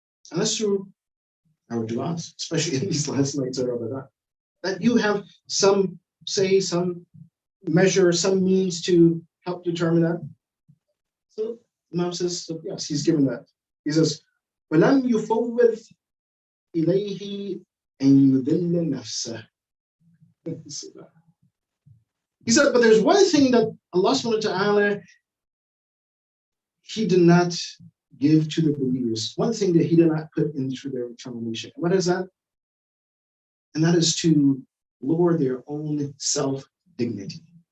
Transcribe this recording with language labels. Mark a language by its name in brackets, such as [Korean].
[English] And that's through our du'as, especially in these last nights of Ramadan, that you have some say, some measure, some means to help determine that. So Imam says, so yes, he's given that. He says, [Arabic] وَلَمْ يُفَوِّضْ إِلَيْهِ أَنْ يُذِلَّ نَفْسَهُ. [English] He said, but there's one thing that Allah subhanahu wa ta'ala, he did not give to the believers. One thing that he did not put into their determination. What is that? And that is to lower their own self-dignity.